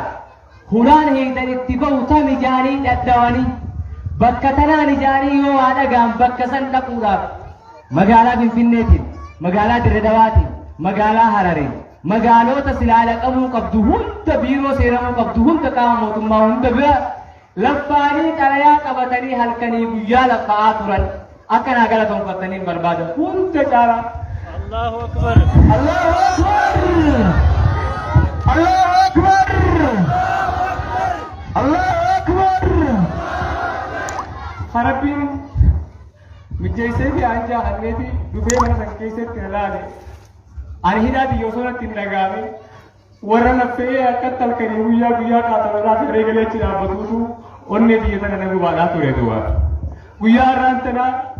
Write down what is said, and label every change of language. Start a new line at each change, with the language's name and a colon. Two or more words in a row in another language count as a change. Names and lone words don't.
Oromo: hulaan heeytan itti bahu tam ijaanii dhaddawanii bakka tanaan ijaanii yoo waa dhagaan bakka san dhaquudhaaf magaalaa Finfinneetiin magaalaa Dirree Dhawaatiin magaalaa Harareen magaalota silaala qabuu qabdu hunda biiroo seenamuu qabdu hunda qaama mootummaa hunda bira laffaanii xalayaa qabatanii halkanii guyyaa laffa'aa turan akkanaa galatoonfatanii barbaadan hunda caalaa
Arabic: الله أكبر. الله أكبر. الله أكبر. الله أكبر.
Oromo: Harabbiin mijjeessee fi anjaa hanneeti dhufee mana san keessatti na laale ani hidhaa biyya osoo natti hin dhagaame warra laffee akka halkanii guyyaa guyyaa qaatalarraa tarree galee achi dhaabbatuutu onnee biyya sana na gubaadhaa ture du'a guyyaa har'aan tanaa